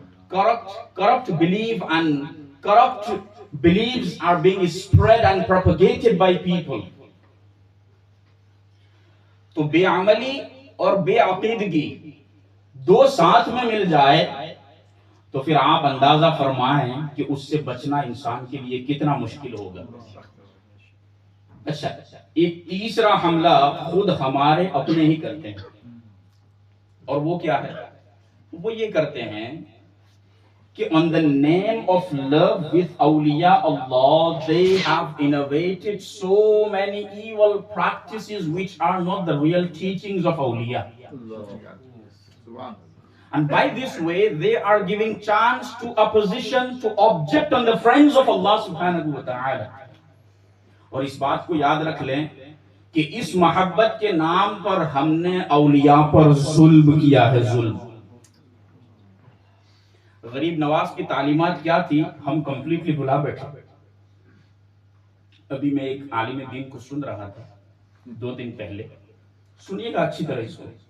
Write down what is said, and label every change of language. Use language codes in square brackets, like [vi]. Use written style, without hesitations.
[en] Corrupt belief and corrupt beliefs are being spread and propagated by people. [ur] تو بے عملی اور بے عقیدگی دو ساتھ میں مل جائے تو پھر آپ اندازہ فرمائیں کہ اس سے بچنا انسان کے لیے کتنا مشکل ہوگا. اچھا، ایک تیسرا حملہ خود ہمارے اپنے ہی کرتے ہیں، اور وہ کیا ہے؟ وہ یہ کرتے ہیں کہ [en] on the name of love with awliya Allah, they have innovated so many evil practices which are not the real teachings of awliya. And by this way, they are giving chance to opposition to object on the friends of Allah subhanahu wa ta'ala. [ur] اور اس بات کو یاد رکھ لیں کہ اس محبت کے نام پر ہم نے اولیاء پر ظلم کیا ہے. ظلم. غریب نواز کی تعلیمات کیا تھی ہم کمپلیٹلی بھلا بیٹھے. ابھی میں ایک عالم دین کو سن رہا تھا 2 دن پہلے، سنیے گا اچھی طرح اس کو.